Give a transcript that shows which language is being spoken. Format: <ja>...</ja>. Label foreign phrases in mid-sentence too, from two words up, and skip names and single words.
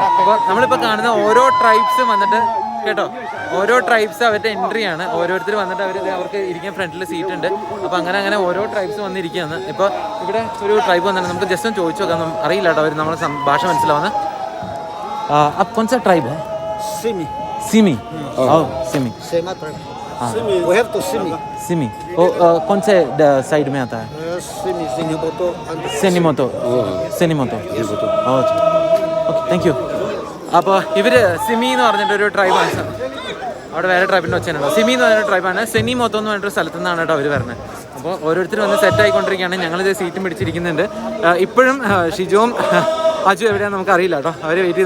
<ml>അപ്പോൾ നമ്മളിപ്പോൾ കാണുന്ന ഓരോ ട്രൈബ്സ് വന്നിട്ട് കേട്ടോ, ഓരോ ട്രൈബ്സ് അവരുടെ എൻട്രി ആണ്. ഓരോരുത്തർ വന്നിട്ട് അവർക്ക് ഇരിക്കാൻ ഫ്രണ്ടിൽ സീറ്റ് ഉണ്ട്. അപ്പോൾ അങ്ങനെ ഓരോ ട്രൈബ്സ് വന്നിരിക്കുകയാണ്. ഇപ്പോൾ ഇവിടെ ഒരു ട്രൈബ് വന്നിട്ട് നമുക്ക് ജസ്റ്റ് ഒന്ന് ചോദിച്ചു നോക്കാം. അറിയില്ല കേട്ടോ, അവർ നമ്മളെ ഭാഷ മനസ്സിലാവുന്നത്.</ml> <hi>अब कौन सा ट्राइब है? सिमी. सिमी.</hi> <en>We have to</en> <hi>सिमी. कौन से साइड में आता है? सेनिमोतो.</hi> <en>okay, thank you.</en> <ml>അപ്പോൾ ഇവർ സിമി എന്ന് പറഞ്ഞിട്ടൊരു ട്രൈബാണ്. അവിടെ വേറെ ട്രൈബിൻ്റെ ഒച്ചനുണ്ടോ? സിമി എന്ന് പറഞ്ഞൊരു ട്രൈബാണ്. സെനിമോത്തോ എന്ന് പറഞ്ഞിട്ടൊരു സ്ഥലത്തു നിന്നാണ് കേട്ടോ അവർ വരുന്നത്. അപ്പോൾ ഓരോരുത്തർ വന്ന് സെറ്റ് ആയിക്കൊണ്ടിരിക്കുകയാണ്. ഞങ്ങളിത് സീറ്റും പിടിച്ചിരിക്കുന്നുണ്ട്. ഇപ്പോഴും ഷിജോവും അജു എവിടെയാണെന്ന് നമുക്ക് അറിയില്ല കേട്ടോ.</ml>